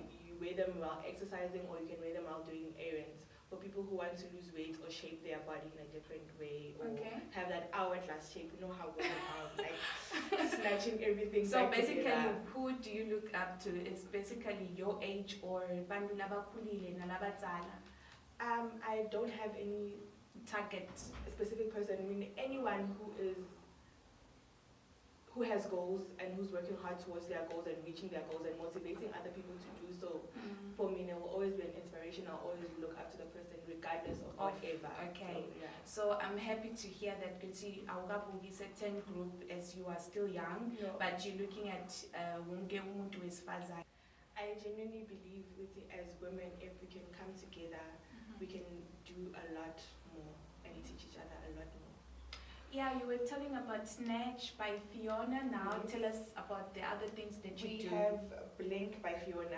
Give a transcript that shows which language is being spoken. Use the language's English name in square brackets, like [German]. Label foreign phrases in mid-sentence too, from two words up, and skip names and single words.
[English] You wear them while exercising, or you can wear them while doing errands. For people who want to lose weight or shape their body in a different way, or Okay. have that hourglass shape, you know how women are, like snatching everything. So back basically, together. who do you look up to? It's basically your age or [Swati] bantu labakhulile nalabadzala. [English] I don't have any target? specific person. I mean, anyone who has goals and who's working hard towards their goals and reaching their goals and motivating other people to do so. For me, there will always be an inspiration. I'll always look up to the person regardless of whatever. Okay. So, yeah. So I'm happy to hear that [Swati] Kuti awukabuki [English] certain group as you are still young, No. but you're looking at [Swati] wonke umuntu wesifazane. [English] I genuinely believe with it, as women, if we can come together, we can do a lot more and teach each other a lot more. Yeah, you were telling about Snatch by Fiona. Now Yes. tell us about the other things that you do. We have Blink by Fiona.